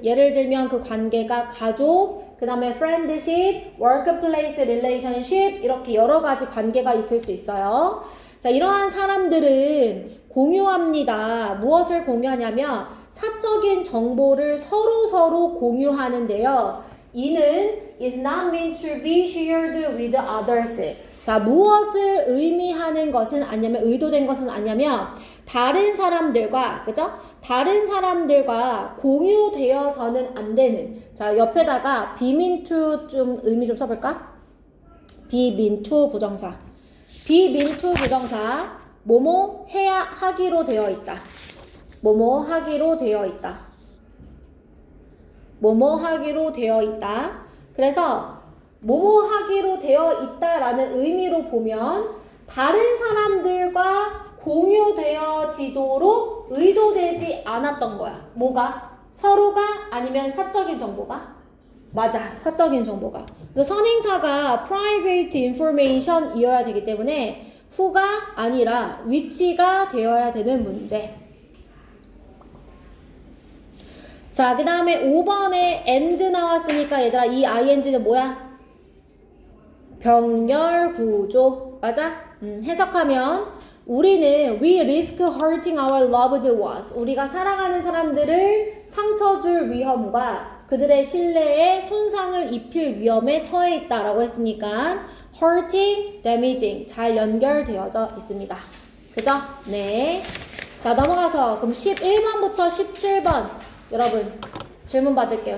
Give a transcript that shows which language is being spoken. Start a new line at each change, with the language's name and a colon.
Korean: 예를 들면 그 관계가 가족, 그 다음에 friendship, workplace relationship 이렇게 여러 가지 관계가 있을 수 있어요. 자, 이러한 사람들은 공유합니다. 무엇을 공유하냐면 사적인 정보를 서로 공유하는데요. 이는
English: is not meant to be shared with others.
Korean: 자, 무엇을 의미하는 것은 아니면 의도된 것은 아니냐면 다른 사람들과 그죠? 다른 사람들과 공유되어서는 안 되는. 자, 옆에다가 be mean to 좀 의미 좀 써볼까? be mean to 부정사. be mean to 부정사. 뭐뭐 해야 하기로 되어 있다. 뭐뭐 하기로 되어 있다. 뭐뭐 하기로 되어 있다. 그래서 뭐뭐 하기로 되어 있다라는 의미로 보면 다른 사람들과 공유되어지도록 의도되지 않았던 거야. 뭐가? 서로가 아니면 사적인 정보가? 맞아. 사적인 정보가. 그래서 선행사가 private information이어야 되기 때문에 who가 아니라 which가 되어야 되는 문제. 자, 그 다음에 5번에 and 나왔으니까 얘들아 이 ing는 뭐야? 병렬 구조. 맞아? 해석하면 우리는
English: we risk hurting our loved ones.
Korean: 우리가 사랑하는 사람들을 상처 줄 위험과 그들의 신뢰에 손상을 입힐 위험에 처해 있다라고 했으니까 hurting, damaging 잘 연결되어져 있습니다. 그죠? 네. 자, 넘어가서 그럼 11번부터 17번 여러분 질문 받을게요.